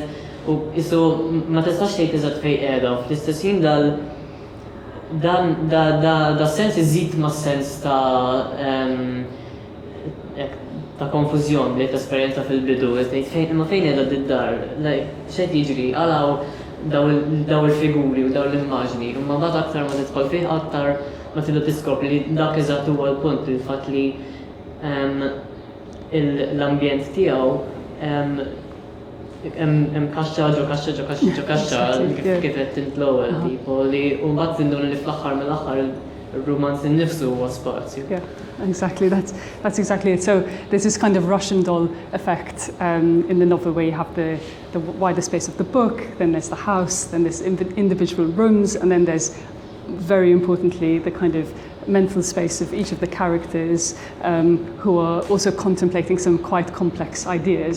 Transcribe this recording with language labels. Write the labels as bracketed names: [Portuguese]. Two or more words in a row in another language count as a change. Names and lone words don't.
[Maltese] U issu ma tistax tgħid eżatt fejn qiegħda, u fl-istess ħin da sens iżid mas-sens ta' konfużjoni li tesperjenza fil-bidu, tgħid imma fejn qiegħda d-dar, x'qed jiġri, għalaw daw il-figuri u daw l-immaġni, u ma bagħad aktar ma tidħol fih aktar ma tibda tiskopri li dak eżatt huwa l-punt il-fatt li l-ambjent tiegħu hemm kaxxa ġo kaxxa kif qed l-ewwel tipo li u mbagħad indun li fl-aħħar mill-aħħar ir-rumanz innifsu huwa spazju. [English] Yeah, exactly. That's exactly it. So there's this kind of Russian doll effect in the novel where you have the wider space of the book, then there's the house, then there's individual rooms, and then there's very importantly the kind of mental space of each of the characters who are also contemplating some quite complex ideas.